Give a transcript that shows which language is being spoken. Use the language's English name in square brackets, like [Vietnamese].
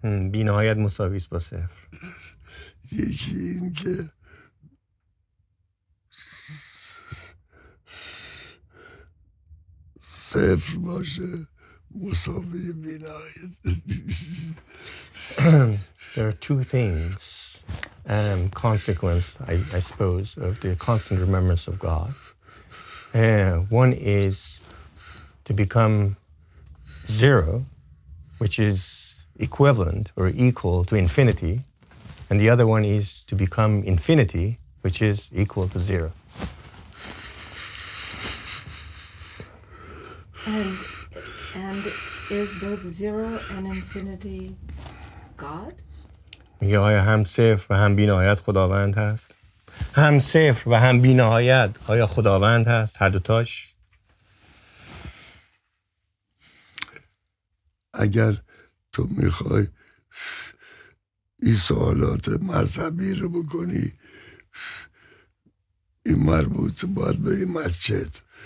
[Persian] بی‌نهایت مساویس با صفر. یکی این که صفر باشه مساوی بی‌نهایت. [English] There are two things, consequence, I suppose, of the constant remembrance of God. One is to become zero, which is equivalent or equal to infinity, and the other one is to become infinity, which is equal to zero. And is both zero and infinity God? [Persian] میگه آیا هم صفر و هم بی‌نهایت خداوند هست؟ هم صفر و هم بی‌نهایت آیا خداوند هست؟ هر دوتاش؟ اگر تو میخوای این سوالات مذهبی رو بکنی این مربوط باید بری مسجد.